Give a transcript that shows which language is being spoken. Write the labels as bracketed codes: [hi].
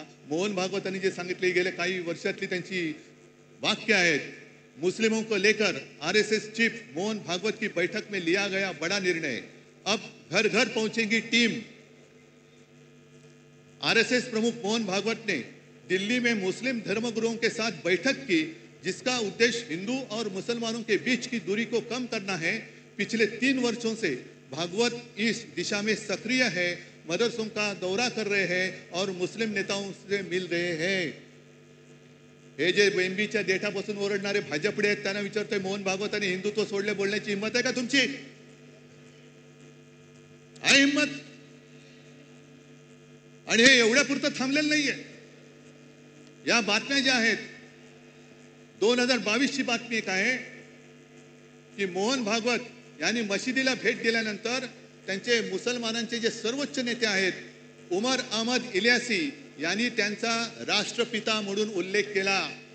[mr] मोहन भागवतांनी जे सांगितले गेल्या काही वर्षातली त्यांची वाक्य आहेत. [hi] मुस्लिमों को लेकर आरएसएस चीफ मोहन भागवत की बैठक में लिया गया बड़ा निर्णय, अब घर घर पहुंचेगी टीम. आरएसएस प्रमुख मोहन भागवत ने दिल्ली में मुस्लिम धर्मगुरुओं के साथ बैठक की, जिसका उद्देश्य हिंदू और मुसलमानों के बीच की दूरी को कम करना है. पिछले 3 वर्षों से भागवत इस दिशा में सक्रिय है, मदरसों का दौरा कर रहे हैं और मुस्लिम नेताओं से मिल रहे हैं. [mr] हे जे बेंबीच्या देठापासून ओरडणारे भाजपडे आहेत त्यांना विचारतोय, मोहन भागवतांनी हिंदुत्व सोडले बोलण्याची हिंमत आहे का तुमची? आहे हिंमत? आणि हे एवढ्या पुरतं थांबलेलं नाहीये. या बातम्या ज्या आहेत, 2022 ची बातमी एक आहे की मोहन भागवत यांनी मशिदीला भेट दिल्यानंतर त्यांचे मुसलमानांचे जे सर्वोच्च नेते आहेत उमर अहमद इलियासी यांनी त्यांचा राष्ट्रपिता म्हणून उल्लेख केला.